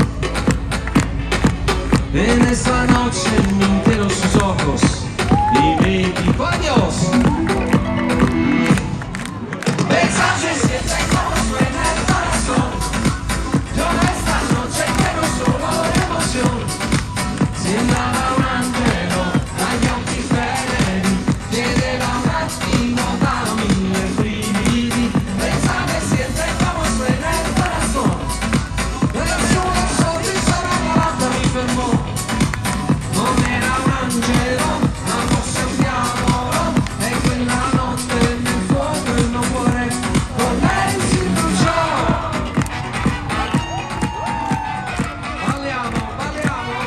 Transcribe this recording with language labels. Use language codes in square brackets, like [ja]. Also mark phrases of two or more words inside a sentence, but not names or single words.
[es] En esa noche mintieron sus ojos y me dijo adiós. Mensaje siente como suena el corazón. Yo esta noche quiero solo emoción. [it] Sembrava un angelo dagli occhi sereni, chiedeva un attimo da mille brividi. [es] Mensaje siente como suena el corazón. [it] Nel suo sorriso la volata mi fermò. Non era un angelo, ma fosse un diavolo. E quella notte nel fuoco il mio cuore con lei si bruciò. Balliamo, balliamo.